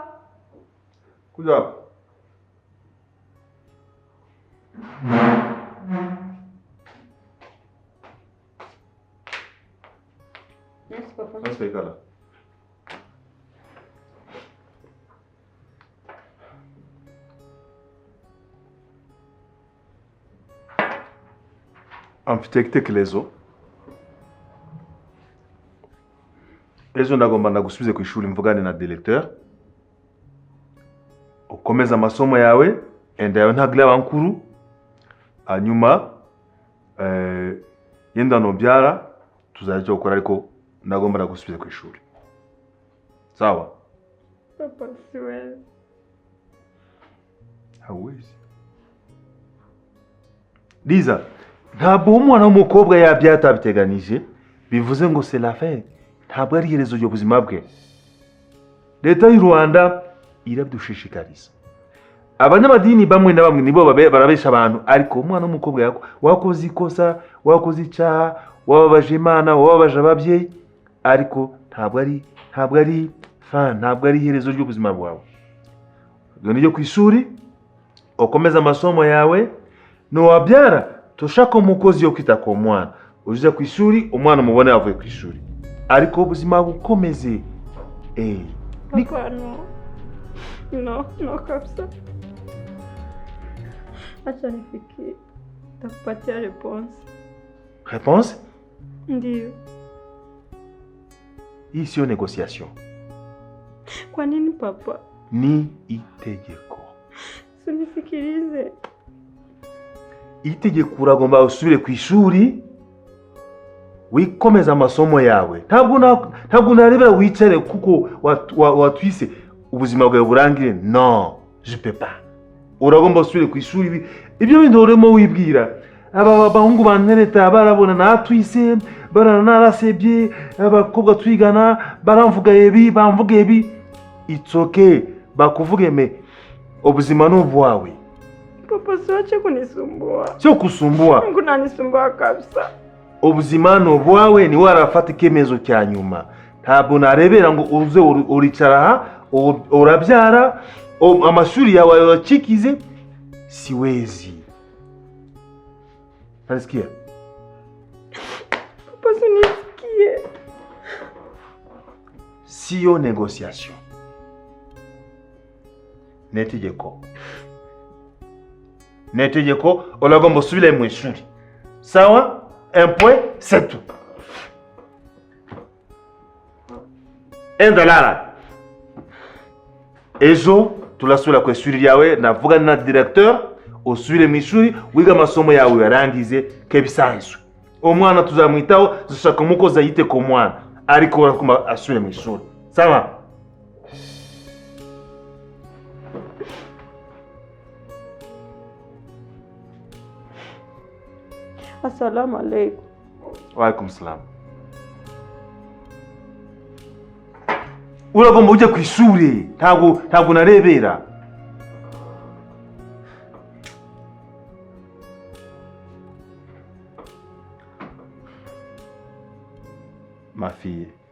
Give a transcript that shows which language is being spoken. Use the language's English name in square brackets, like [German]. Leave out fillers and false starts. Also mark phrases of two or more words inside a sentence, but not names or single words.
[Swahili] Kuja hapa. [English] Yes, papa. Let's take a amfitekerezo. [Kinyarwanda] Ejo ndagomba ndagusubize ku ishuri mvugane na directeur. Ukomeza amasomo yawe, enda yawe ntagire abankuru. Hanyuma yenda nobyara tuzajya gukora ariko ndagomba ndagusubize ku ishuri. [Swahili] Sawa? Papa siwezi. Hawezi. Liza, [Kinyarwanda] ntabwo umwana w'umukobwa yabyatabiteganyije bivuze ngo [French] c'est la fin. [Kinyarwanda] Ntabwo ari iherezo ry'ubuzima bwe. Leta y'u Rwanda iradushishikariza. Abanyamadini bamwe na bamwe nibo barabesha abantu ariko umwana w'umukobwa yako wakoze ikosa, wakoze icyaha, wababaje Imana, wababaje ababyeyi ariko ntabwo ari iherezo ry'ubuzima bwawe. Genda ujye ku ishuri, ukomeza amasomo yawe, nuwabyara tushaka umukozi yo kwita ku mwana. Uje ku ishuri, umwana mubone avuye ku ishuri. Ariko ubuzima bukomeze. [Swahili] Papa, no kabisa. Acha nifikie. Takupatia response. [French] Réponse? [Swahili] Ndiyo. Hii sio negotiation. Kwa nini papa? [Kinyarwanda] Ni itegeko. [Swahili] Sunisikilize. [Kinyarwanda] Itegeko uragomba usubire ku ishuri. Wikomeza amasomo yawe. Ntabwo narebera wicare kuko watwise ubuzima bwawe burangire. [French] Non, je peux pas. [Kinyarwanda] Uragomba usubire ku ishuri. Ibyo bintu urimo wibwira. Aba bahungu bantereta barabona natwise, barana narasebye, abakobwa twigana, baramvuga ebi, bamvuga ebi. [English] It's okay. [Kinyarwanda] Bakuvuge me. Ubuzima n'ubwawe. [Swahili] Papa siwache kunisumbua. Sio kusumbua. Mungu nanisumbua kabisa. [Kinyarwanda] Ubuzima n'ubwawe ni warafata ikemezo cya nyuma. Ntabwo narebera ngo uze uricara urabyara amashuri yawe yacikize siwezi. [Swahili] Nasikia? Papa sinisikie. Sio négociation. [Kinyarwanda] Netegeko olagomba usubire mu ishuri. [Swahili] Sawa? [French] Un point, c'est tout. $1. [Kinyarwanda] Ejo tulasubira ku ishuri ryawe navugana na directeur usubire mu ishuri wiga amasomo yawe yarangize kebisanzwe. Umwana tuzamwitaho dushaka umukozi yite ku mwana ariko urakoma asubire mu ishuri. [Swahili] Sawa? [Arabic] السلام عليكم. وعليكم السلام. [Kinyarwanda] Uragomba ujye ku ishuri. Ntabwo narebera. [French] Ma fille.